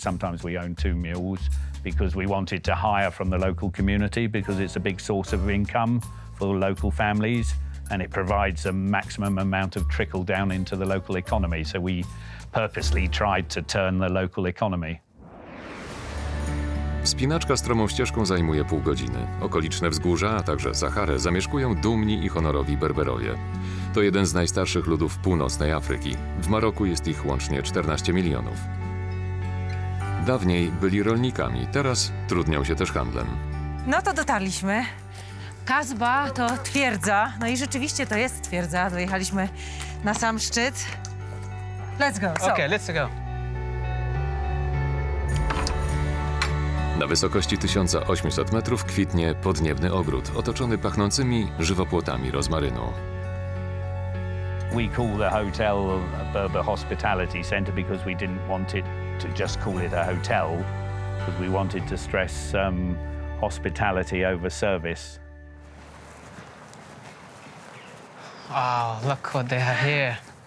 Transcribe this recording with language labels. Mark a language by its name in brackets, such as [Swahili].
[English] Sometimes we own two mules because we wanted to hire from the local community because it's a big source of income for local families and it provides a maximum amount of trickle down into the local economy. So we purposely tried to turn the local economy. [Polish] Wspinaczka stromą ścieżką zajmuje pół godziny. Okoliczne wzgórza, a także Saharę zamieszkują dumni i honorowi Berberowie. To jeden z najstarszych ludów północnej Afryki. W Maroku jest ich łącznie 14 milionów. Dawniej byli rolnikami, teraz trudnią się też handlem. No to dotarliśmy. Qasba to twierdza. No i rzeczywiście to jest twierdza. Dojechaliśmy na sam szczyt. [English] Let's go. So. Okay, let's go. [Polish] Na wysokości 1800 metrów kwitnie podniebny ogród, otoczony pachnącymi żywopłotami rozmarynu. [English] We call the hotel a Berber Hospitality Centre because we didn't want it to just call it a hotel, because we wanted to stress hospitality over service. Wow, look what they have here.